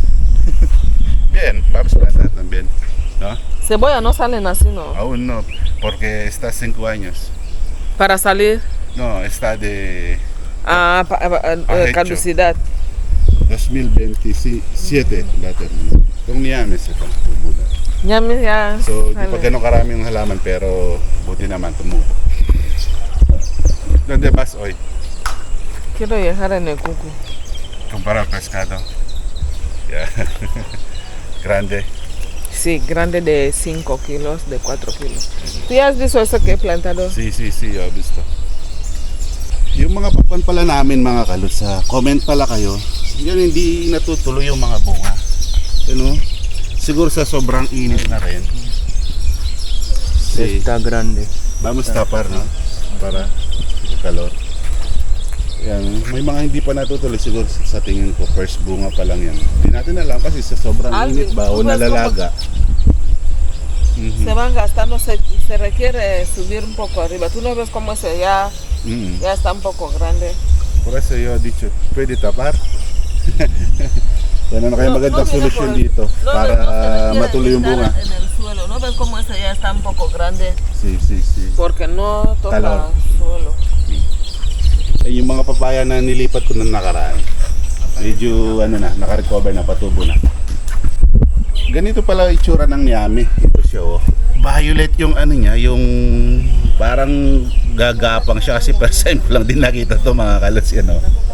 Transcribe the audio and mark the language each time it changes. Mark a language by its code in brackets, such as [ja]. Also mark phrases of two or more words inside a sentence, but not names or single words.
[es] Bien, vamos a plantar también, ¿no? Cebolla no salen así, ¿no? Aún no, porque está 5 años. Para salir No, está de a hecho. caducidad. 2027 la termina. [tl] Kung niyamis ito, tumubo. [es] Ñamis ya. [tl] So, di [es] sale. [tl] pa ganun karami yung halaman, pero buti naman tumubo. [es] ¿Dónde vas hoy? Quiero viajar en el cucu. Comprar pescado. Yeah. Grande. Sí, grande de 5 kilos, de 4 kilos. ¿Tú ya has visto eso que he plantado? Sí, yo he visto. [tl] Yung mga papan pala namin mga kalot, sa comment pala kayo, yan hindi natutuloy yung mga bunga. [en] You know? [tl] Siguro sa sobrang init na rin. [es] Sí. Está grande. Vamos tapar, no? Para yung kalor. [tl] Yan, may mga hindi pa natutuloy siguro sa tingin ko. First bunga pa lang yan. Hindi natin alam kasi sa sobrang [es] Alvin, [tl] init ba o [es] tú ves [tl] nalalaga. [es] Se van gastando, se requiere subir un poco arriba. ¿Tú no ves cómo ese ya está un poco grande? Por eso yo he dicho, [tl] pwede tapar. Yan na kaya magandang [es] viene [tl] solusyon [es] por- [tl] dito [es] no, para no se requiere [tl] matuloy yung bunga. [es] estar en el suelo. ¿No ves cómo ese ya está un poco grande? Sí. Porque no toca Calor. suelo. [tl] Eh, yung mga papaya na nilipat ko nang nakaraan, medyo naka-recover na, patubo na. Ganito pala itsura ng Niami. Ito siya oh. Violet yung ano niya, yung parang gagapang siya kasi [en] first time [tl] ko lang din nakita to mga kalos yan oh.